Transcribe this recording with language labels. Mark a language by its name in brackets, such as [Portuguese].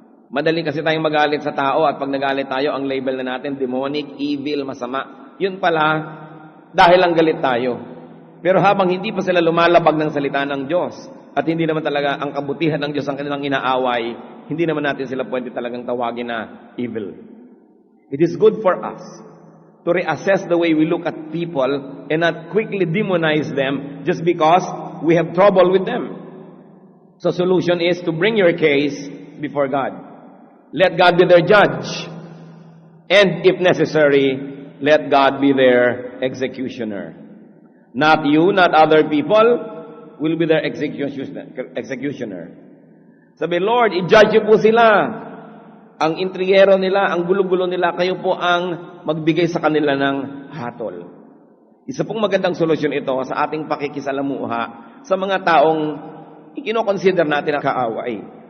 [Filipino] Madali kasi tayong magalit sa tao at pag nagalit tayo, ang label na natin, demonic, evil, masama. Yun pala, dahil lang galit tayo. Pero habang hindi pa sila lumalabag ng salita ng Diyos, at hindi naman talaga ang kabutihan ng Diyos ang kanilang inaaway, hindi naman natin sila pwede talagang tawagin na evil. [English] It is good for us to reassess the way we look at people and not quickly demonize them just because we have trouble with them. So solution is to bring your case before God. Let God be their judge. And if necessary, let God be their executioner. Not you, not other people will be their executioner. [Filipino] Sabi, Lord, i-judge po sila. Ang intrigero nila, ang gulo-gulo nila, kayo po ang magbigay sa kanila ng hatol. Isa pong magandang solusyon ito sa ating pakikisalamuha sa mga taong ikinoconsider natin na kaaway.